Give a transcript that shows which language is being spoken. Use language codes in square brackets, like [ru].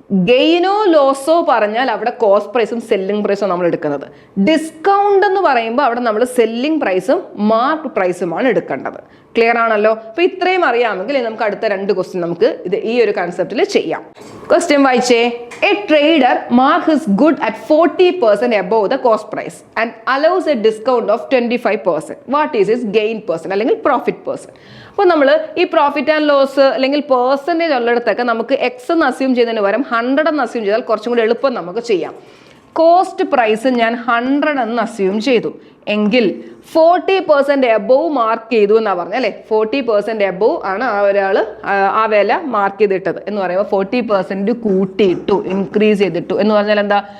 [ml] ഗെയിനോ ലോസോ പറഞ്ഞാൽ അവിടെ കോസ്റ്റ് പ്രൈസും സെല്ലിംഗ് പ്രൈസും നമ്മൾ എടുക്കുന്നത്. ഡിസ്കൗണ്ട് എന്ന് പറയുമ്പോൾ അവിടെ നമ്മൾ സെല്ലിംഗ് പ്രൈസും മാർക്ക് പ്രൈസുമാണ് എടുക്കേണ്ടത്. ക്ലിയർ ആണല്ലോ? അപ്പൊ ഇത്രയും അറിയാമെങ്കിൽ നമുക്ക് അടുത്ത 2 ക്വസ്റ്റ്യൻ നമുക്ക് ഇത് ഈ ഒരു കൺസെപ്റ്റിൽ ചെയ്യാം. ക്വസ്റ്റ്യൻ വായിച്ചേ. [en] A trader mark his good at 40% above the cost price and allows a discount of 25%. What is his gain percent അല്ലെങ്കിൽ profit percent? [ml] അപ്പോൾ നമ്മൾ ഈ പ്രോഫിറ്റ് ആൻഡ് ലോസ് അല്ലെങ്കിൽ പെർസെൻറ്റേജ് ഉള്ളിടത്തൊക്കെ നമുക്ക് എക്സ് എന്ന് അസ്യൂം ചെയ്യുന്നതിന് പകരം 100 എന്ന് അസ്യൂം ചെയ്താൽ കുറച്ചും കൂടി എളുപ്പം നമുക്ക് ചെയ്യാം. കോസ്റ്റ് പ്രൈസ് ഞാൻ 100 എന്ന് അസ്യൂം ചെയ്തു എങ്കിൽ 40% എബോവ് മാർക്ക് ചെയ്തു എന്നാണ് പറഞ്ഞത് അല്ലേ. 40% എബോവ് ആണ് ആ ഒരാൾ ആ വില മാർക്ക് ചെയ്തിട്ടത് എന്ന് പറയുമ്പോൾ 40% കൂട്ടിയിട്ടു, ഇൻക്രീസ് ചെയ്തിട്ടു എന്ന് പറഞ്ഞാൽ എന്താ?